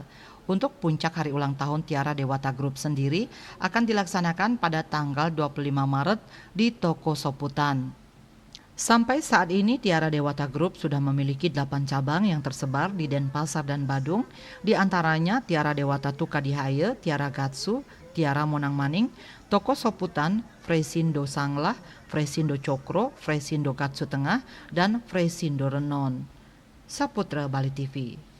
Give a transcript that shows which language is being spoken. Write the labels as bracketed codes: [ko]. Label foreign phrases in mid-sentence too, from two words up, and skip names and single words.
[id] Untuk puncak hari ulang tahun Tiara Dewata Group sendiri akan dilaksanakan pada tanggal 25 Maret di Toko Soputan. Sampai saat ini Tiara Dewata Group sudah memiliki 8 cabang yang tersebar di Denpasar dan Badung, di antaranya Tiara Dewata Tukadihaye, Tiara Gatsu, Tiara Monang Maning, Toko Soputan, Freshindo Sanglah, Freshindo Cokro, Freshindo Gatsu Tengah, dan Freshindo Renon. Saputra Bali TV.